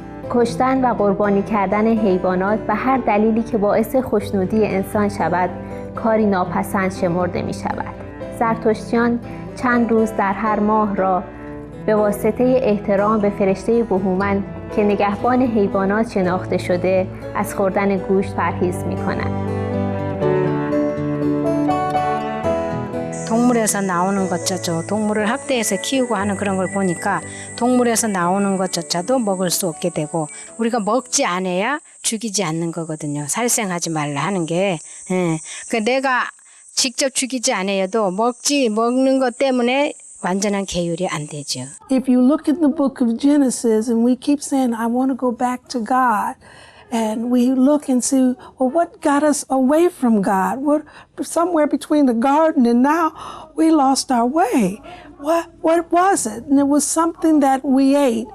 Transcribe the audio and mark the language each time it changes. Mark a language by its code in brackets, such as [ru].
[fa] کشتن و قربانی کردن حیوانات و هر دلیلی که باعث خوشنودی انسان شود کاری ناپسند شمرده می شود. زرتشتیان چند روز در هر ماه را به واسطه احترام به فرشته بهومن که نگهبان حیوانات شناخته شده از خوردن گوشت پرهیز می کنند. [ko] 동물에서 나오는 것조차 동물을 학대해서 키우고 하는 그런 걸 보니까 동물에서 나오는 것조차도 먹을 수 없게 되고 우리가 먹지 않아야 죽이지 않는 거거든요. 살생하지 말라 하는 게. 그 내가 직접 죽이지 않아도 먹는 것 때문에 완전한 계율이 안 되죠. [en] If you look at the book of Genesis and we keep saying, I want to go back to God, and we look and see, well, what got us away from God? What, somewhere between the garden and now, we lost our way. What was it? And it was something that we ate.